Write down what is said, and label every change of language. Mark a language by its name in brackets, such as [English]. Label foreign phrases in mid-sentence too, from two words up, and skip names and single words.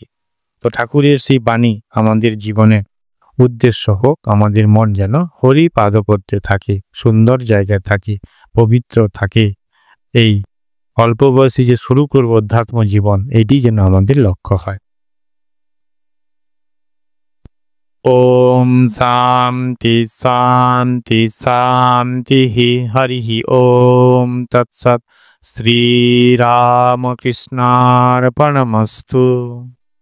[Bangla] তো ঠাকুরের সেই বাণী আমাদের জীবনে উদ্দেশ্য হোক, আমাদের মন যেন হরি পাদপদ্মে থাকে, সুন্দর জায়গায় থাকে, পবিত্র থাকে। এই অল্প বয়সী যে শুরু করব অধ্যাত্ম জীবন, এটি যেন আমাদের লক্ষ্য হয়। [Sanskrit] ওম শান্তি। शांति शांति शांति। हरि ओम तत्सत्। श्री रामकृष्णार्पणमस्तु।